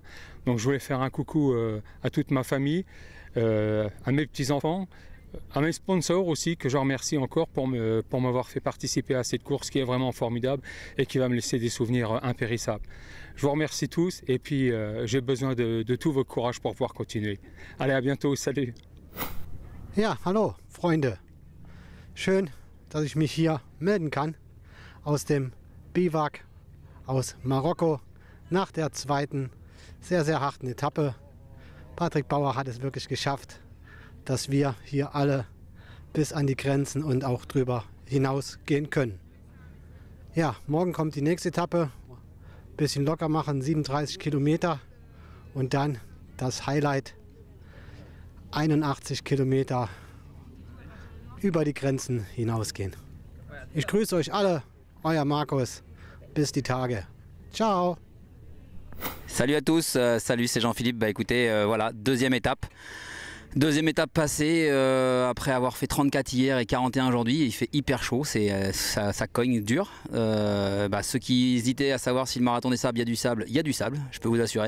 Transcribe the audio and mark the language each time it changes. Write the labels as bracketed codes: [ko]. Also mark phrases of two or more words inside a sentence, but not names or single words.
[fr] Donc je voulais faire un coucou à toute ma famille, à mes petits-enfants, à mes sponsors aussi que je remercie encore pour m'avoir fait participer à cette course qui est vraiment formidable et qui va me laisser des souvenirs impérissables. Je vous remercie tous et puis j'ai besoin de tout votre courage pour pouvoir continuer. Allez, à bientôt, salut. [de] Ja, hallo Freunde. Schön, dass ich mich hier melden kann aus dem Biwak aus Marokko nach der zweiten sehr, sehr harten Etappe. Patrick Bauer hat es wirklich geschafft, dass wir hier alle bis an die Grenzen und auch drüber hinaus gehen können. Ja, morgen kommt die nächste Etappe, bisschen locker machen, 37 Kilometer und dann das Highlight, 81 Kilometer über die Grenzen hinausgehen. Ich grüße euch alle, euer Markus, bis die Tage. Ciao. [fr] Salut à tous, salut, c'est Jean-Philippe. Écoutez, voilà, deuxième étape passée, après avoir fait 34 hier et 41 aujourd'hui, il fait hyper chaud, ça cogne dur. Ceux qui hésitaient à savoir si le marathon des sables, il y a du sable, je peux vous assurer.